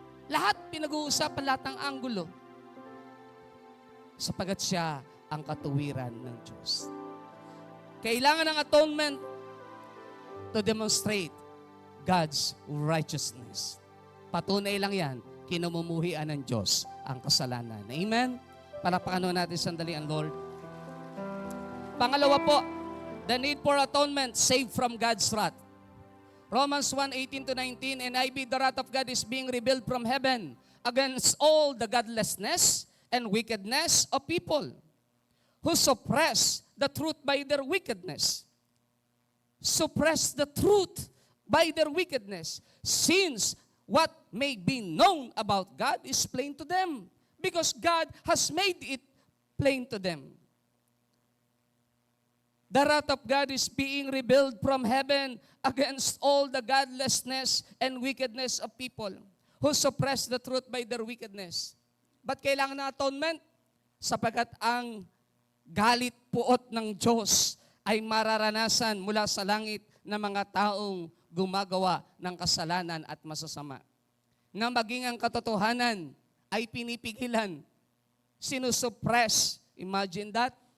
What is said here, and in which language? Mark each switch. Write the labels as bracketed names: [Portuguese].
[Filipino] Lahat pinag-uusapan, lahat ng anggulo. Sapagat siya ang katuwiran ng Diyos. Kailangan ng [English] atonement to demonstrate God's righteousness. [Filipino] Patunay lang yan, kinamumuhian ng Diyos ang kasalanan. Amen? Palakpakan natin sandali ang Lord. Pangalawa po, [English] the need for atonement, saved from God's wrath. Romans 1:18-19, and I be the wrath of God is being revealed from heaven against all the godlessness and wickedness of people who suppress the truth by their wickedness. Suppress the truth by their wickedness, since what may be known about God is plain to them, because God has made it plain to them. The wrath of God is being revealed from heaven against all the godlessness and wickedness of people who suppress the truth by their wickedness. [Filipino] Ba't kailangan ng atonement? Sapagat ang galit puot ng Diyos ay mararanasan mula sa langit ng mga taong gumagawa ng kasalanan at masasama. Na maging ang katotohanan ay pinipigilan, sinusuppress. [English] Imagine that.